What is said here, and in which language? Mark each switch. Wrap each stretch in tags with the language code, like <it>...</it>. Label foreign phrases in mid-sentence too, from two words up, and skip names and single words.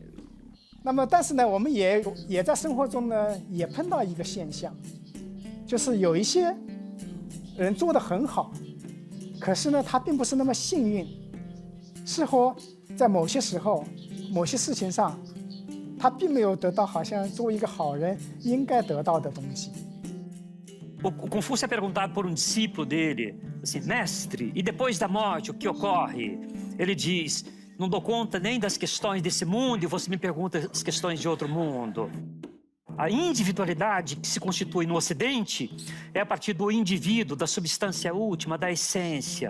<zh>那么但是呢，我们也在生活中呢也碰到一个现象，就是有一些人做得很好，可是呢他并不是那么幸运，似乎在某些时候、某些事情上，他并没有得到好像作为一个好人应该得到的东西。</zh> <pt>O Confúcio é perguntado por um discípulo dele, assim, mestre, e depois da morte, o que ocorre? Ele diz, não dou conta nem das questões desse mundo e você me pergunta as questões de outro mundo. A individualidade que se constitui no Ocidente é a partir do indivíduo, da substância última, da essência.</pt>